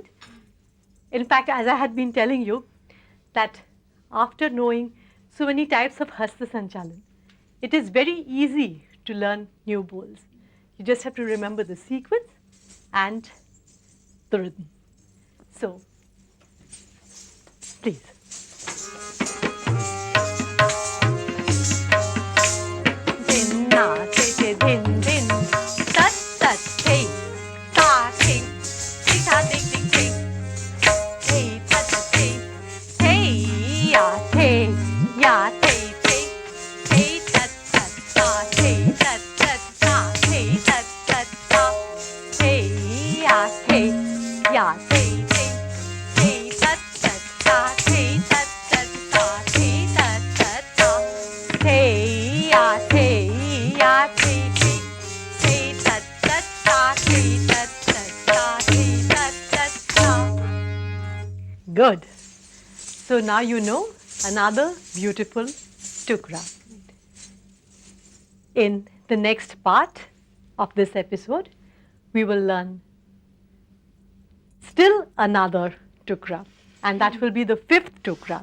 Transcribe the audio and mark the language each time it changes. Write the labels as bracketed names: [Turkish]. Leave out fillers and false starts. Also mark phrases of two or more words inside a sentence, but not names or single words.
[English] In fact, as I had been telling you, that after knowing so many types of Hasta Sanchalan, it is very easy to learn new bowls. You just have to remember the sequence and the rhythm. So, please. Din na te te din din, tat tat te, ta te, ti ta dik dik te, te tat te, te ya te, ya te te, te tat tat ta, te tat tat ta, te tat tat ta, te ya te, ya te te, te tat tat ta, te tat tat ta, te tat tat ta, te ya te ya te te, te tat tat ta, te tat tat ta, te tat tat ta. Good. So now you know another beautiful tukra. In the next part of this episode, we will learn still another tukra, and that will be the 5th tukra.